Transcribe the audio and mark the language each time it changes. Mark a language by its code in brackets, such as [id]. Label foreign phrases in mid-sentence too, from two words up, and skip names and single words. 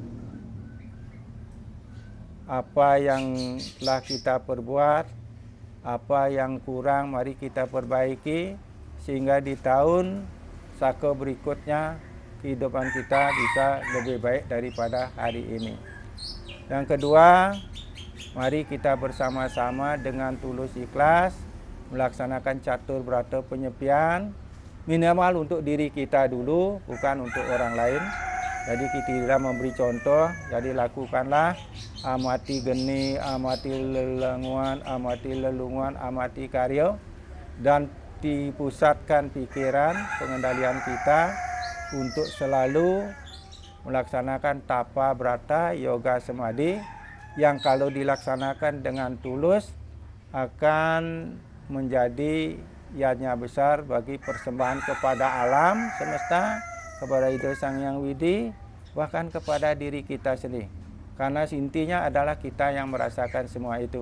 [id] Apa yang telah kita perbuat, apa yang kurang mari kita perbaiki, sehingga di tahun saka berikutnya kehidupan kita bisa lebih baik daripada hari ini. Yang kedua, mari kita bersama-sama dengan tulus ikhlas melaksanakan catur berata penyepian, minimal untuk diri kita dulu, bukan untuk orang lain. Jadi kita memberi contoh, jadi lakukanlah amati geni, amati lelenguan, amati lelunguan, amati karya, dan dipusatkan pikiran pengendalian kita untuk selalu melaksanakan tapa brata yoga samadhi yang kalau dilaksanakan dengan tulus akan menjadi yadnya besar bagi persembahan kepada alam semesta, kepada Ida Sang Yang Widi, bahkan kepada diri kita sendiri. Karena intinya adalah kita yang merasakan semua itu.